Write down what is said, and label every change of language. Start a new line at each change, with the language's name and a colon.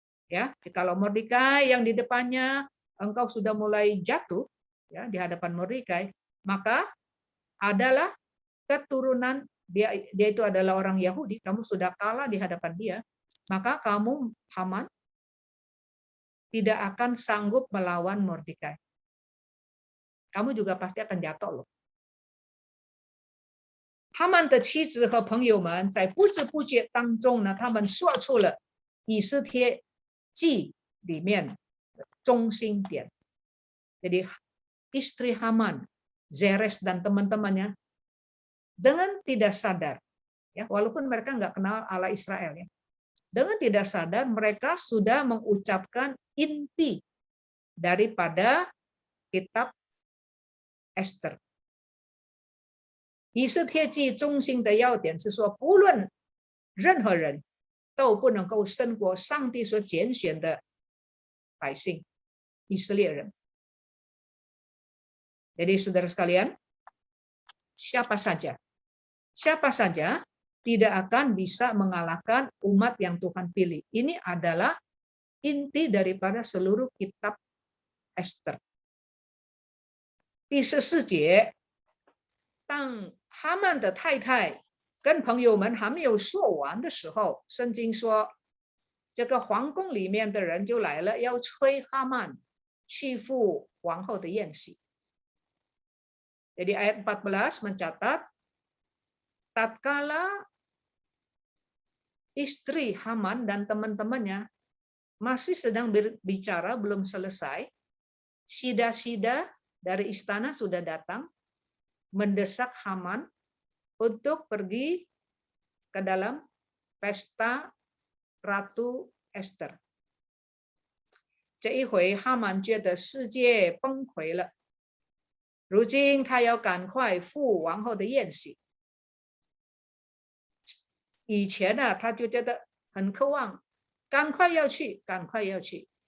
Indonesian: Ya, kalau Mordekai yang di depannya engkau sudah mulai jatuh ya di hadapan Mordekai, maka adalah keturunan dia itu adalah orang Yahudi, kamu sudah kalah di hadapan dia, maka kamu Haman tidak akan sanggup melawan Mordekai. Kamu juga pasti akan jatuh loh.
Chinese: 他们的妻子和朋友们在不知不觉当中呢，他们说出了以斯帖记里面的中心点。
Indonesian: Jadi istri Haman, Zeres dan teman-temannya dengan tidak sadar, ya, walaupun mereka nggak kenal Allah Israel, ya, dengan tidak sadar mereka sudah mengucapkan inti daripada kitab Esther。
Chinese: 以斯帖记中心的要点是说，不论任何人都不能够胜过上帝所拣选的百姓以色列人。
Indonesian: Jadi saudara sekalian, siapa saja tidak akan bisa mengalahkan umat yang Tuhan pilih. Ini adalah inti daripada seluruh kitab Esther。
Chinese: 第14节，当哈曼的太太跟朋友们还没有说完的时候，圣经说，这个皇宫里面的人就来了，要催哈曼去赴王后的宴席。
Indonesian: Jadi ayat 14 mencatat, tatkala istri Haman dan teman-temannya masih sedang berbicara, belum selesai, sida-sida dari istana sudah datang mendesak Haman untuk pergi ke dalam pesta Ratu Esther。
Chinese: 这一回哈曼觉得世界崩溃了，如今他要赶快赴王后的宴席。以前呢，他就觉得很渴望，赶快要去，赶快要去。